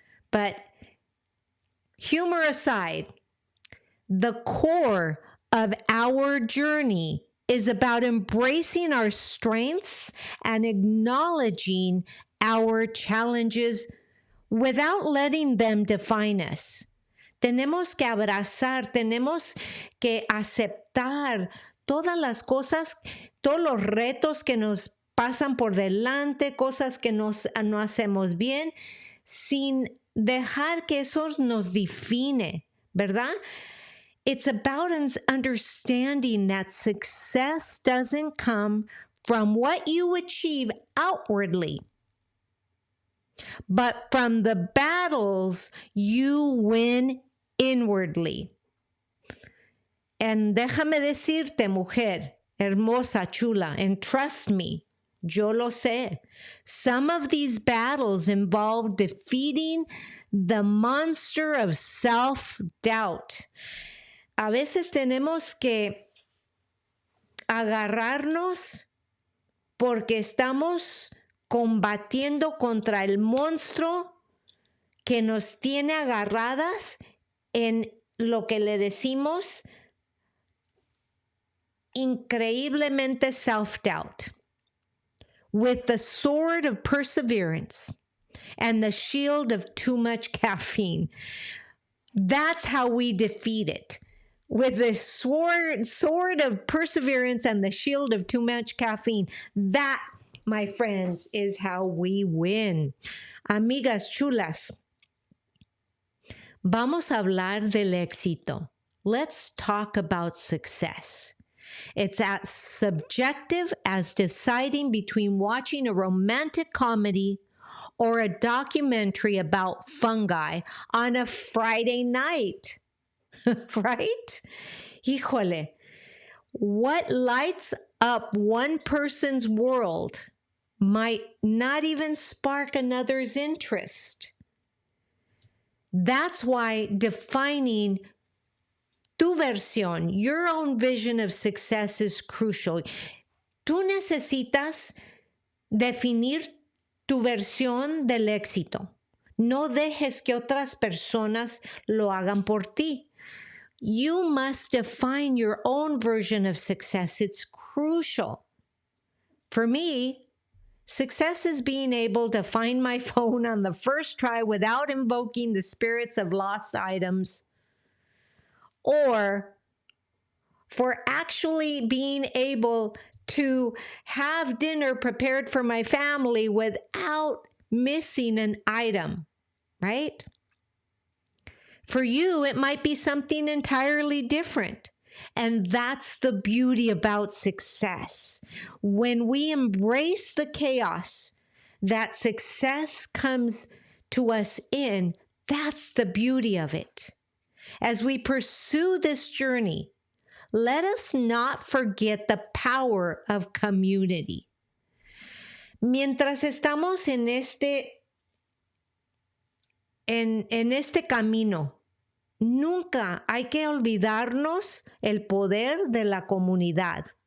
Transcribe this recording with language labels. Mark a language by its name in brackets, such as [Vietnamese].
[English] But humor aside, the core of our journey is about embracing our strengths and acknowledging our challenges without letting them define us. [Spanish] Tenemos que abrazar, tenemos que aceptar todas las cosas, todos los retos que nos pasan por delante, cosas que no hacemos bien, sin dejar que eso nos define, ¿verdad? [English] It's about understanding that success doesn't come from what you achieve outwardly, but from the battles you win inwardly. And [Spanish] déjame decirte, mujer, hermosa, chula, [English] and trust me, [Spanish] yo lo sé. [English] Some of these battles involve defeating the monster of self-doubt. [Spanish] A veces tenemos que agarrarnos porque estamos combatiendo contra el monstruo que nos tiene agarradas en lo que le decimos increíblemente self-doubt. [English] With the sword of perseverance and the shield of too much caffeine. That's how we defeat it. With the sword of perseverance and the shield of too much caffeine. That, my friends, is how we win. [Spanish] Amigas chulas, vamos a hablar del éxito. [English] Let's talk about success. It's as subjective as deciding between watching a romantic comedy or a documentary about fungi on a Friday night. Right? [Spanish] Híjole, [English] what lights up one person's world might not even spark another's interest. That's why defining [Spanish] tu versión, [English] your own vision of success is crucial. [Spanish] Tú necesitas definir tu versión del éxito. No dejes que otras personas lo hagan por ti. [English] You must define your own version of success. It's crucial. For me, Success is being able to find my phone on the first try without invoking the spirits of lost items, or for actually being able to have dinner prepared for my family without missing an item, right? For you, it might be something entirely different. And that's the beauty about success. When we embrace the chaos that success comes to us in, that's the beauty of it. As we pursue this journey, let us not forget the power of community. [Spanish] Mientras estamos en este camino, nunca hay que olvidarnos el poder de la comunidad.